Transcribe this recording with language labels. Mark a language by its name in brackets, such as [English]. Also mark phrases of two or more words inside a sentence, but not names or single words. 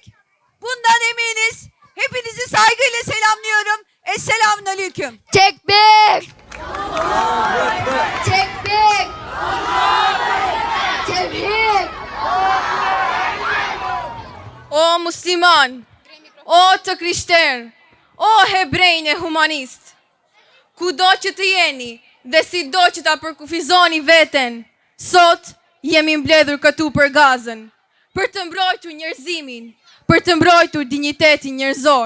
[Turkish] Bundan eminiz. Hepinizi saygıyla selamlıyorum. Esselamunaleyküm. Tekbir! Tekbir! Tevhid! [Albanian] O musliman, o të krishter, o hebrejn e humanist, kudo që të jeni dhe sido që ta përkufizoni veten, sot jemi mbledhur këtu për Gazën, për të mbrojtur njerëzimin, për të mbrojtur dinjitetin njerëzor.